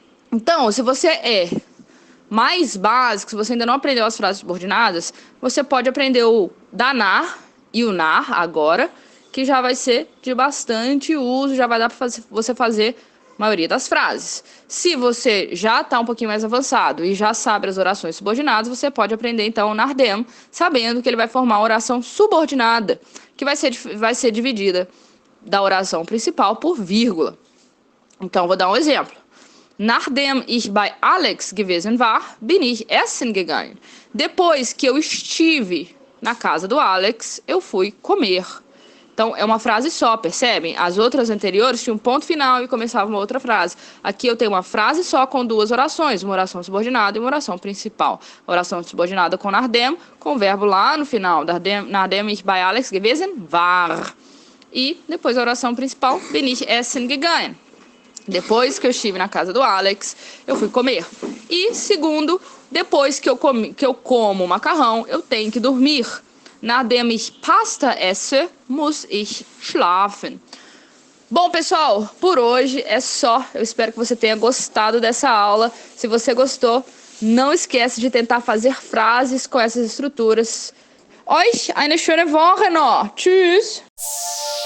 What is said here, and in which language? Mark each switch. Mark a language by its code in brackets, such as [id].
[pt] Então, se você mais básico, se você ainda não aprendeu as frases subordinadas, você pode aprender o danar e o nar agora, que já vai ser de bastante uso, já vai dar para você fazer a maioria das frases. Se você já está um pouquinho mais avançado e já sabe as orações subordinadas, você pode aprender então o Nardem, sabendo que ele vai formar a oração subordinada, que vai ser dividida da oração principal por vírgula. Então, vou dar um exemplo. [de] Nachdem ich bei Alex gewesen war, bin ich essen gegangen. [pt] Depois que eu estive na casa do Alex, eu fui comer. Então, é uma frase só, percebem? As outras anteriores tinham um ponto final e começava uma outra frase. Aqui eu tenho uma frase só com duas orações, uma oração subordinada e uma oração principal. A oração subordinada com Nardem, com o verbo lá no final. [de] Nachdem ich bei Alex gewesen war. [pt] E depois a oração principal, [de] bin ich essen gegangen. [pt] Depois que eu estive na casa do Alex, eu fui comer. E segundo, depois que eu como macarrão, eu tenho que dormir. [de] Nachdem ich Pasta esse, muss ich schlafen. [pt] Bom, pessoal, por hoje é só. Eu espero que você tenha gostado dessa aula. Se você gostou, não esquece de tentar fazer frases com essas estruturas. [de] Euch eine schöne Woche noch. Tschüss!